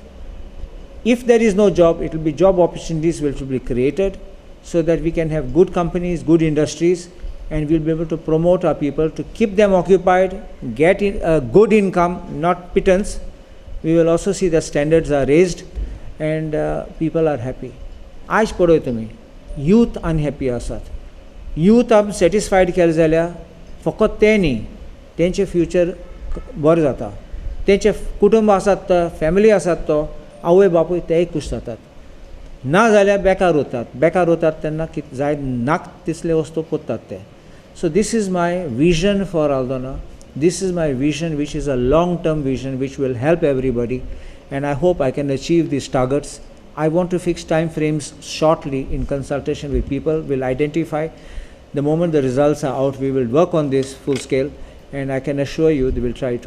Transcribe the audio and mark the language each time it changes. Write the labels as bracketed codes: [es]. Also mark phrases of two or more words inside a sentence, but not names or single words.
[en] If there is no job, it will be job opportunities which will be created so that we can have good companies, good industries, and we'll be able to promote our people to keep them occupied, get a good income, not pittance. We will also see the standards are raised and people are happy. [kok] आज पळय तुमी [en] youth unhappy [kok] आसात. Youth आम satisfied केले जाल्यार फकत ते न्ही, तेंचे फ्युचर बरें जाता. तेंचे कुटुंब आसात तो, फॅमिली आसात तो, आवय बापूय तेय खूश जातात. ना जाल्यार बेकार उरतात तेन्ना जाय नाक तिसले वस्तू कोत्तात ते. [en] So this is my vision for Aldona. This is my vision, which is a long-term vision which will help everybody, and I hope I can achieve these targets. I want to fix time frames shortly in consultation with people. We'll identify the moment the results are out. We will work on this full scale, and I can assure you they will try to.